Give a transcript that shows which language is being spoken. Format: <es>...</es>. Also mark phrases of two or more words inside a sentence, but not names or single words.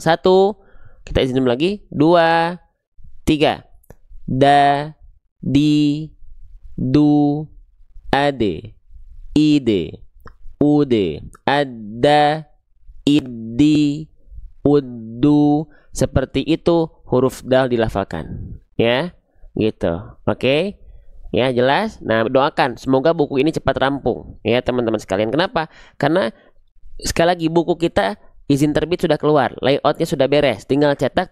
<id>1, kita izin lagi. 2, 3. Da, di, du, ade, ide, ude, ada, idi, udu. Seperti itu huruf dal dilafalkan. Ya, gitu. Oke. Ya, jelas. Nah, doakan semoga buku ini cepat rampung ya teman-teman sekalian. Kenapa? Karena sekali lagi buku kita izin terbit sudah keluar, layoutnya sudah beres, tinggal cetak.</id>